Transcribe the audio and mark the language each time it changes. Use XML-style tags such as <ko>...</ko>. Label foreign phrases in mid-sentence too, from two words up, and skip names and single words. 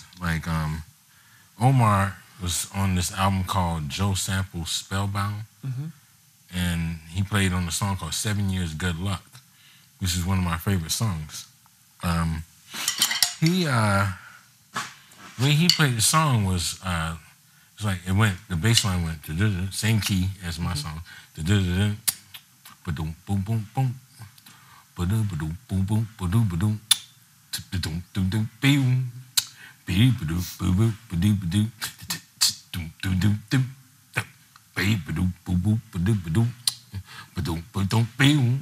<en>Like Omar was on this album called Joe Sample's Spellbound, and he played on a song called 7 Years Good Luck, which is one of my favorite songs. The way he played the song was it's like the bass line went same key as my song. Ba-dum, boom, boom, boom. Ba-dum, ba-dum, boom, boom, ba-dum, ba-dum. Ba-dum, dum, dum, boom. Ba-dum, boom, boom, ba-dum, ba-dum. Dum, dum, dum, dum. Ba-dum, boom, boom, ba-dum, ba-dum. Ba-dum, ba-dum, boom.</en>